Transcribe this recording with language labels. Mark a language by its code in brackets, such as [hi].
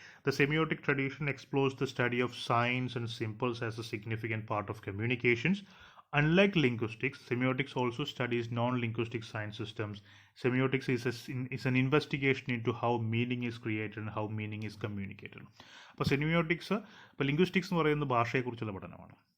[en] The semiotic tradition explores the study of science and symbols as a significant part of communications. Unlike linguistics, semiotics also studies non-linguistic science systems. Semiotics is an investigation into how meaning is created and how meaning is communicated. [ml] അപ്പോൾ semiotics, ഇപ്പോൾ linguistics എന്ന് പറയുന്നത് ഭാഷയെക്കുറിച്ചുള്ള പഠനമാണ്.